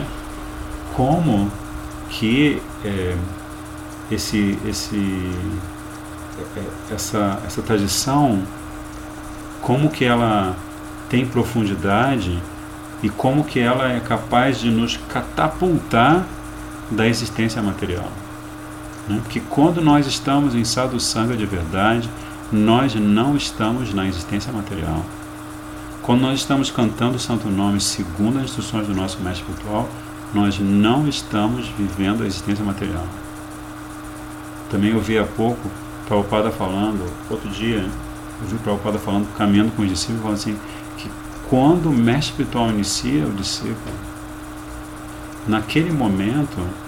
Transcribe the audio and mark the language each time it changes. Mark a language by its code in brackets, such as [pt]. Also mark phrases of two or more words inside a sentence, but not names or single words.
[pt] Como que essa tradição, como que ela tem profundidade e como que ela é capaz de nos catapultar da existência material, né? Porque quando nós estamos em [sa] sadhu sangha [pt] de verdade, nós não estamos na existência material. Quando nós estamos cantando o Santo Nome segundo as instruções do nosso mestre espiritual, nós não estamos vivendo a existência material. Também eu vi há pouco Prabhupada falando, outro dia, eu vi Prabhupada falando, caminhando com os discípulos, falando assim, que quando o mestre espiritual inicia o discípulo, naquele momento,